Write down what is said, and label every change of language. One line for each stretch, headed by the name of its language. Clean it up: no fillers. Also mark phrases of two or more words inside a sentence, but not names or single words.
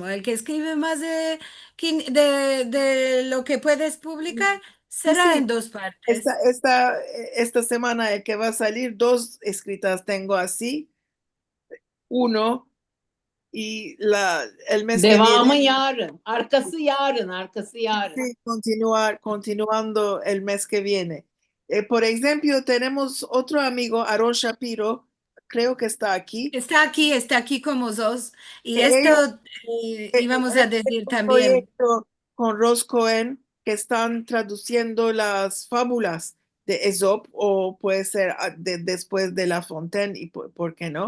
Spanish: El que escribe más de lo que puedes publicar Sí, será sí. en dos Esta, partes. esta, esta semana que va a salir, dos escritas tengo así. Uno y el mes que Devamı viene,
Turkish: yarın. Arkası yarın. Arkası yarın.
Spanish: sí, continuando el mes que viene. Por ejemplo, tenemos otro amigo, Aaron Shapiro, creo que está aquí. Está aquí como sos. Y esto Ellos íbamos a decir un también. proyecto con Ross Cohen que están traduciendo las fábulas de Aesop o puede ser después de La Fontaine y por qué no.